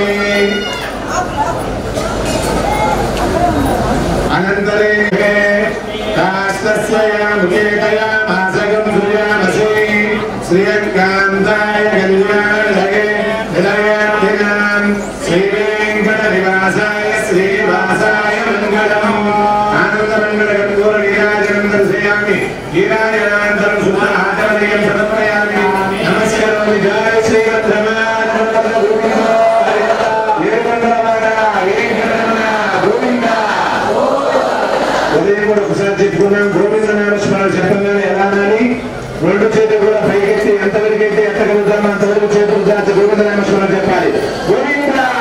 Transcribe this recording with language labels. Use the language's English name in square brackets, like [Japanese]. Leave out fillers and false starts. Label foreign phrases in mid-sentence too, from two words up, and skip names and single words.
[Sanskrit] अनंतरे कास्तस्या मुकेतया मासगं सूर्यामसि श्रीयकान्ताय कल्याणलये हृदयाधिनां श्रीवेङ्कटनिवासाय श्रीवासाय मंगलम् आनन्दमण्डलगन्धोर नीराजनं दर्शयामि नीराजनानन्तरं सुधाचरणीयं समर्पयामि नमस्कारामि जय श्रीरत्नमाल [Telugu] ఉదయం కూడా ఒకసారి చెప్పుకున్నాం గోవింద నామస్మరణ చెప్పగానే ఎలా అని రెండు చేతులు కూడా పైకెత్తి ఎంతవరకు అయితే ఎత్తగలుగుతామో అంతవరకు చేతులు దాచి గోవింద నామస్మరణ చెప్పాలి గోవింద